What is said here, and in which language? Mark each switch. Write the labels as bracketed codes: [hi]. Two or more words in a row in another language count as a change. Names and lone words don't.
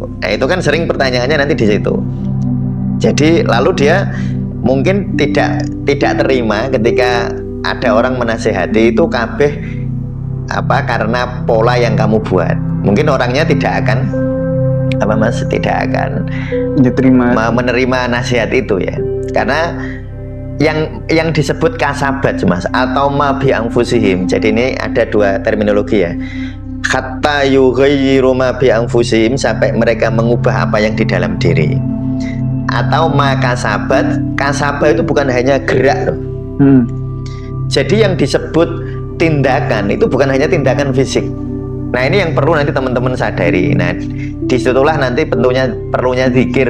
[id] Nah, itu kan sering pertanyaannya nanti di situ. Jadi lalu dia mungkin tidak terima ketika ada orang menasehati itu kabeh karena pola yang kamu buat. Mungkin orangnya tidak akan tidak akan menerima nasihat itu ya. Karena yang disebut kasabat, Mas, atau [ar] ما بأنفسهم. [id] Jadi ini ada 2 terminologi ya. [ar] حتى يغيروا ما بأنفسهم, [id] sampai mereka mengubah apa yang di dalam diri. Atau [ar] ما كسبت [id] itu bukan hanya gerak loh. Jadi yang disebut tindakan itu bukan hanya tindakan fisik. Nah, ini yang perlu nanti teman-teman sadari. Nah, disitulah nanti perlunya zikir.